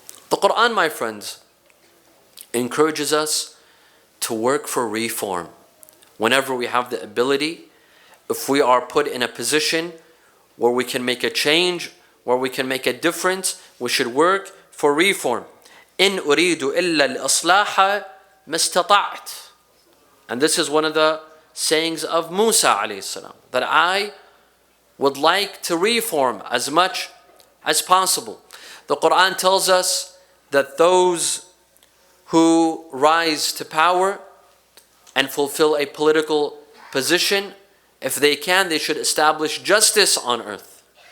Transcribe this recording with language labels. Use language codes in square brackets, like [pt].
[en] The Quran, my friends, encourages us to work for reform. Whenever we have the ability, if we are put in a position where we can make a change, where we can make a difference, we should work for reform. [ar] إن أريد إلا الإصلاح ما استطعت. [en] And this is one of the sayings of Musa alayhi salam, that I would like to reform as much as possible. The Quran tells us that those who rise to power and fulfill a political position, if they can, they should establish justice on earth.